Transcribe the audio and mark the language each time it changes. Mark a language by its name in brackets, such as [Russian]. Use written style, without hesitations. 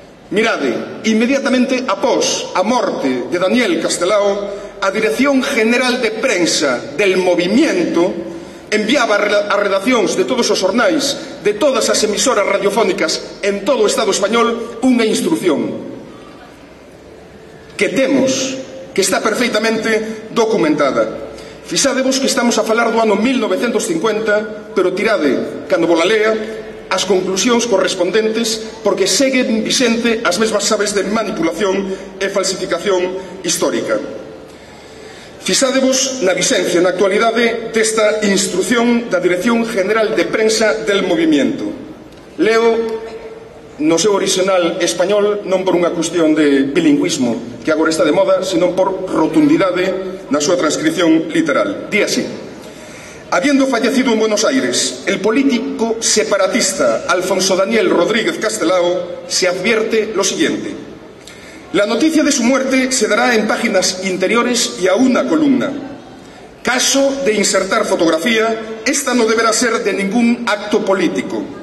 [Galician] Mirade, inmediatamente após a morte de Daniel Castelao, a Dirección General de Prensa del Movimiento enviaba a redaccións de todos os xornais, de todas as emisoras radiofónicas en todo o Estado español, unha instrucción que temos, que está perfeitamente documentada. Fixadevos que estamos a falar do ano 1950, pero tirade, cando vos la lea, as conclusións correspondentes, porque seguen vixente as mesmas chaves de manipulación e falsificación histórica. Fixadevos na vixencia, na actualidade, desta instrucción da Dirección General de Prensa del Movimiento. Leo no seu orixinal español non por unha cuestión de bilingüismo que agora está de moda, senón por rotundidade na súa transcripción literal. Di así: [Spanish] habiendo fallecido en Buenos Aires el político separatista Alfonso Daniel Rodríguez Castelao, se advierte lo siguiente: la noticia de su muerte se dará en páginas interiores y a una columna. Caso de insertar fotografía, esta no deberá ser de ningún acto político.